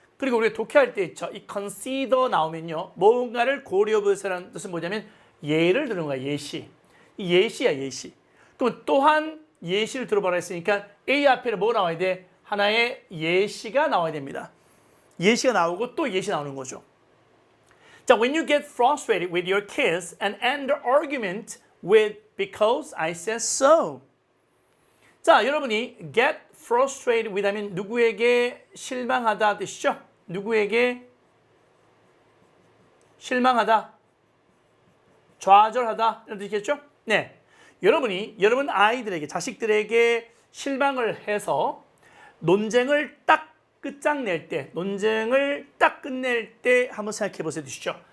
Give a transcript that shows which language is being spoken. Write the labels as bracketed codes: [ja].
[ko] 그리고 우리가 독해할 때 있죠. 이 consider 나오면요. 뭔가를 고려해서라는 뜻은 뭐냐면 예를 드는 거야. 예시. 이 예시야, 예시. 그럼 또한 예시를 들어보라 했으니까 A 앞에 뭐 나와야 돼? 하나의 예시가 나와야 됩니다. 예시가 나오고 또 예시 나오는 거죠. [en] 자, when you get frustrated with your kids and end the argument with because I said so. [ko] 자, 여러분이 get frustrated with 하면 누구에게 실망하다 뜻이죠? 누구에게 실망하다, 좌절하다 이런 뜻이겠죠? 네, 여러분 아이들에게, 자식들에게 실망을 해서 논쟁을 딱 끝장낼 때, 논쟁을 딱 끝낼 때 한번 생각해 보세요. 주시죠.